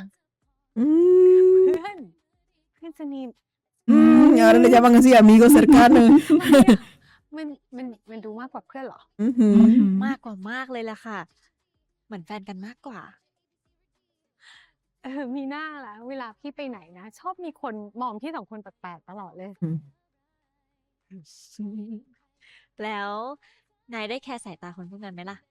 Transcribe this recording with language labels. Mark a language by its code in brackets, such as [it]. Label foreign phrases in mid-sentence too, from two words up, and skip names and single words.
[th] Mm. เพื่อน เพื่อนสนิท [es] Y ahora le llaman así amigos cercanos. [th] มันดูมากกว่าเพื่อนเหรอ [es] Ujú. Ujú. [th] มากกว่ามากเลยล่ะค่ะ เหมือนแฟนกันมากกว่า มีหน้าละเวลาพี่ไปไหนนะ ชอบมีคนมองพี่สองคนแปลกๆตลอดเลย แล้วนายได้แคร์สายตาคนพวกนั้นไหมล่ะ